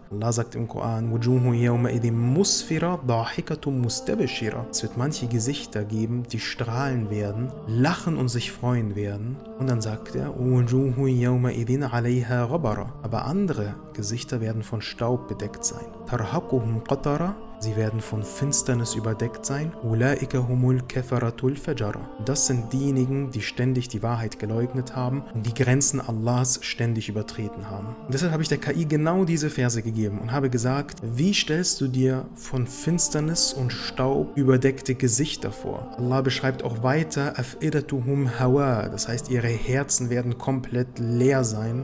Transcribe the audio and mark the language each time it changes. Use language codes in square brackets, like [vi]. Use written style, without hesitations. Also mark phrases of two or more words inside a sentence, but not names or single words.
[de] Allah sagt im Koran, es wird manche Gesichter geben, die strahlen werden, lachen und sich freuen werden. Und dann sagt er, aber andere Gesichter werden von Staub bedeckt sein. Sie werden von Finsternis überdeckt sein. [ar] أولئك هم الكفرة الفجرة. [de] Das sind diejenigen, die ständig die Wahrheit geleugnet haben und die Grenzen Allahs ständig übertreten haben. Und deshalb habe ich der KI genau diese Verse gegeben und habe gesagt, wie stellst du dir von Finsternis und Staub überdeckte Gesichter vor? Allah beschreibt auch weiter, [ar] أفئدتهم هواء, [de] das heißt, ihre Herzen werden komplett leer sein.